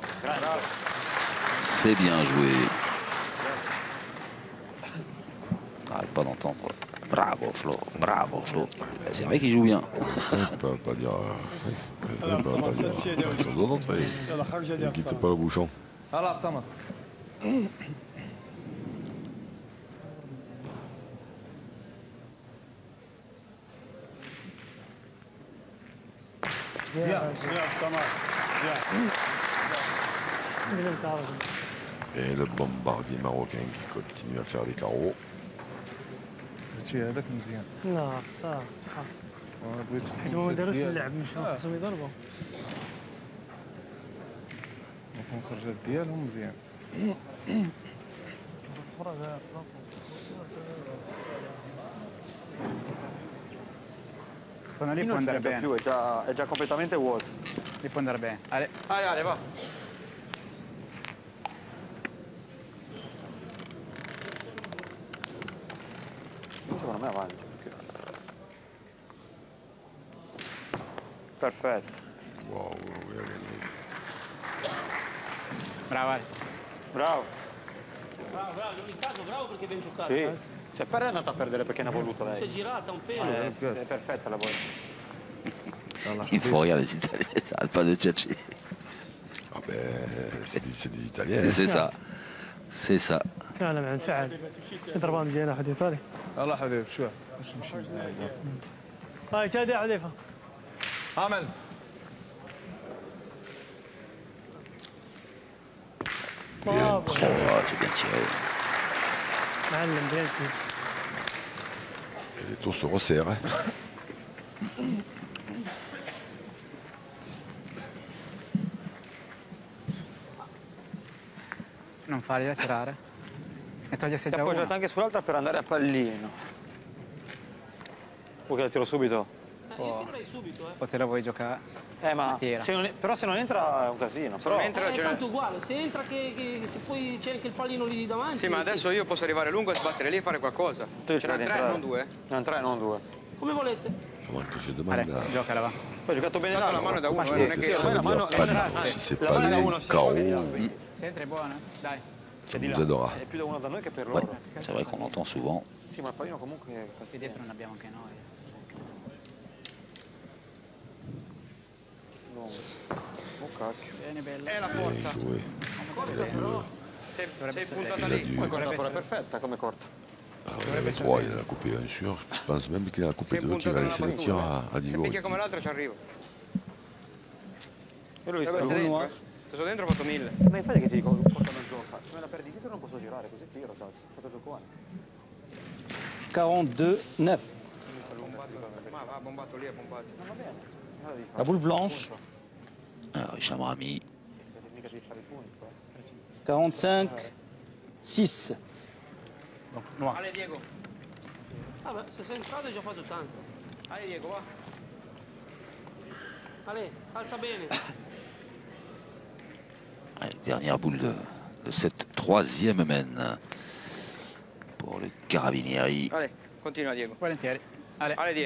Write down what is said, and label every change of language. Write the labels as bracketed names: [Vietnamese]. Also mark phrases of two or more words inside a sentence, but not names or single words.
[French] C'est bien joué. Arrête pas d'entendre. Bravo Flo, bravo Flo. C'est vrai qu'il joue bien. On ne peut pas dire. On ne peut pas dire quelque chose d'autre. [Arabic] يلا خرج [French] Ne [Arabic] ديال [French] quitte [Arabic] الصلاة [French] pas le bouchon. [Arabic] يلا صمت يا سمار [French] Et le bombardier marocain qui continue à faire des carreaux. [Arabic] هادشي هذاك مزيان لا صح صح بغيت حيت ما داروش اللعب مشاو خصهم يضربوا الخرجات ديالهم مزيان [Italian] Quello lì può Non andare c'è già bene, più, è già completamente vuoto. lì può andare bene. Ale, Allez, allez, va. Secondo me avanti. Perfetto. [French] Wow, il a gagné. [Italian] bravo Ale. Bravo. bravo in caso bravo perché ben giocato Sì. Cioè, per è andata a perdere perché ne ha voluto si è lei. girata un pelo È perfetta la volta. [French] Il faut regarder les Italiens, ça arrête pas de tchatcher. Ah ben, c'est des Italiens. C'est ça. C'est ça. [Arabic] لا لا انفعل. ضربان زينه حذيفه هذه. يلا حذيف شوي باش نمشي. هاي شادي يا حذيفه. عمل. [French] Oh, j'ai bien tiré. معلم bien tiré. Les tours se resserrent. [Italian] Non fargliela tirare. E togliersi Ti già appoggiato uno. anche sull'altra per andare a pallino. Vuoi che la tiro subito? io tirerei subito, O te la vuoi giocare? Ma Tira. però se non entra è un casino. Se non entra, È tanto uguale, se entra che se poi c'è anche il pallino lì davanti. Sì, ma adesso io posso arrivare lungo e sbattere lì e fare qualcosa. Tu Ce n'è 3, non 2. Non 3, non 2. Come volete. [French] Moi, que je Allez, demande à... [Italian] giocala va. Poi hai giocato bene Tanto la l'altro. mano è da uno, Ma sì, non è [French] que [Italian] che [French] ça veut dire pas si c'est [Italian] la [French] pas [Italian] mano è da [French] les [Italian] uno, se [French] KO, [Italian] Se entra è buona? Dai. [French] ça nous aidera. [Italian] È più da uno da noi che per [French] Ouais, [Italian] loro. [French] c'est vrai qu'on entend souvent. [Italian] Sì, ma il pallino comunque è Qui dietro non abbiamo anche noi. Oh cacchio. Bene, bella. è la [French] Bien [Italian] forza. [French] joué. [Italian] Sei puntata [French] Il a [Italian] lì. [French] dû. [Italian] Poi corta pure perfetta come corta. [French] Alors, il y avait 3, il en a coupé un sûr. Je pense même qu'il en a coupé [Italian] Sei [French] 2, qu'il va [Italian] puntata nella [French] laisser le tir [Italian] battuta. [French] à [Italian] Se Diego. picchia come l'altro ci arrivo. E lui Vabbè, sta sei uno. dentro, Se sono dentro ho fatto 1000. Ma infatti che ti dico, corta non gioca. Se me la perdi dietro non posso girare, così tiro, cazzo. Fatto giocare. 42-9. Ma va, bombato lì, è bombato. [French] La boule blanche, Alors, Hicham Rami, [Italian] Mica devi fare i punti, poi. 45-6. [French] Donc, noir. [Italian] Ale Diego, Vabbè, se sei entrato hai già fatto tanto. Ale Diego, va. Ale, alza bene. [French] Allez, dernière boule de cette troisième mène pour le Carabinieri. [Italian] Ale, continua Diego. Volentieri. Ale. Ale Diego.